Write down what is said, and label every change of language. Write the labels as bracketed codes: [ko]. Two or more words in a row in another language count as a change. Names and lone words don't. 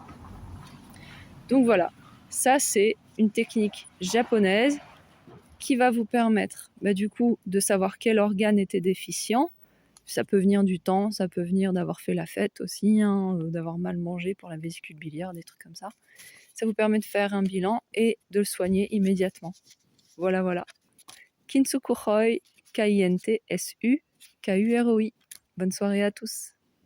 [fr] Donc voilà, ça c'est une technique japonaise qui va vous permettre du coup de savoir quel organe était déficient. Ça peut venir du temps, ça peut venir d'avoir fait la fête aussi, d'avoir mal mangé pour la vésicule biliaire, des trucs comme ça. Ça vous permet de faire un bilan et de le soigner immédiatement. Voilà. Kintsukuroi, K-I-N-T-S-U-K-U-R-O-I. Bonne soirée à tous.